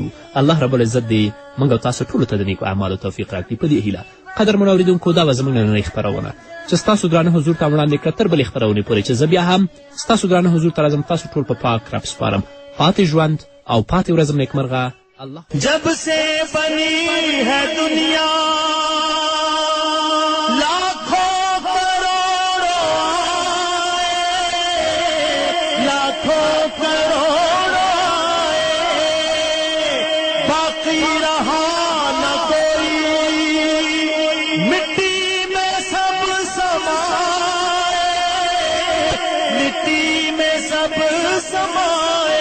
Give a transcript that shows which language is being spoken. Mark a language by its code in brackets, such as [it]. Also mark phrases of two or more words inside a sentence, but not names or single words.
[ps] الله رب العزت دې موږ او تاسو ټولو ته د نیکو اعمالو توفیق راکړي. په دې هیله قدرمنو اورېدونکو، دا به زموږ نننۍ خپرونه چې ستاسو درانه حضور ته وړاندې کړه تر بلې خپرونې پورې چې زه بیا هم ستاسو درانه حضور ته راځم. تاسو ټول په پاک رب سپارم. پاتې ژوند او پاتې ورځم نیکمرغه. الله [ur] جب سے بنی ہے دنیا لاکھوں کروڑوں آئے، لاکھوں کروڑوں آئے، باقی رہا نہ کوئی، مٹی میں سب سمائے، مٹی میں سب سمائے.